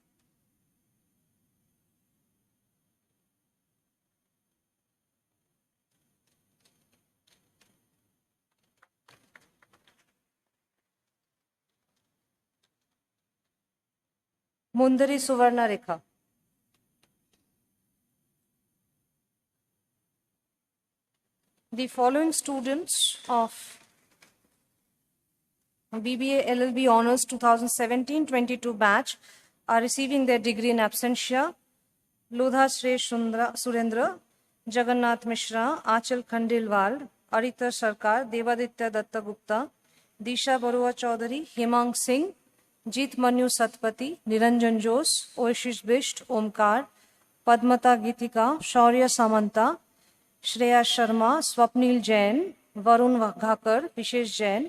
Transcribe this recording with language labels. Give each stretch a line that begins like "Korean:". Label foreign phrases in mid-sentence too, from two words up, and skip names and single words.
English: Mundari Suvarna Rekha. The following students of BBA LLB Honours 2017-22 batch are receiving their degree in absentia. Lodha Shre Surendra, Jagannath Mishra, Achal Khandilwal, Arita Sarkar, Devaditya Datta Gupta, Disha Barua Chaudhary, Hemang Singh, Jeet Manu Satpati, Niranjan Jose, Oashish Bisht, Omkar, Padmata Gitika, Shaurya Samanta, Shreya Sharma, Swapnil Jain, Varun Vaghakar, Vishesh Jain.